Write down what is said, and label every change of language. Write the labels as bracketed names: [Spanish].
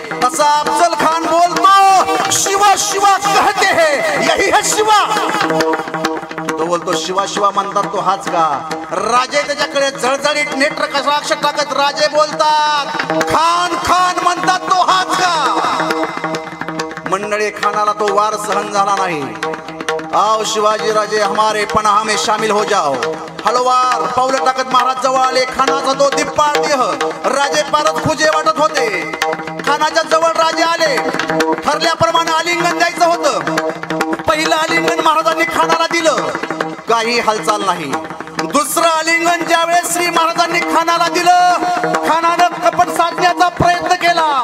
[Marathi] तसा अफजल खान बोलतो, [Hindi] शिवा शिवा कहते हैं, यही है शिवा. [Marathi] तो बोलतो, शिवा शिवा म्हणतात तो हाच का? राजे त्याच्याकडे जळजळीत नेत्र कटाक्ष टाकत राजे बोलतात, खान खान म्हणतात तो हाच का? मंडळी, खानाला तो वार सहन झाला नाही. [Hindi] आओ शिवाजी राजे, हमारे पनाह में शामिल हो जाओ. [Marathi] हळूवार पाऊल टाकत महाराज जवळ आले. खानाचा तो दिप्पाळ देह, राजे फारच खुजे वाटत होते. खानाच्या जवळ राजे आले. ठरल्याप्रमाणे आलिंगन द्यायचं होतं. पहिलं आलिंगन महाराजांनी खानाला दिलं, काही हालचाल नाही. दुसरं आलिंगन ज्यावेळेस श्री महाराजांनी खानाला दिलं, खानानं कपट साधण्याचा प्रयत्न केला.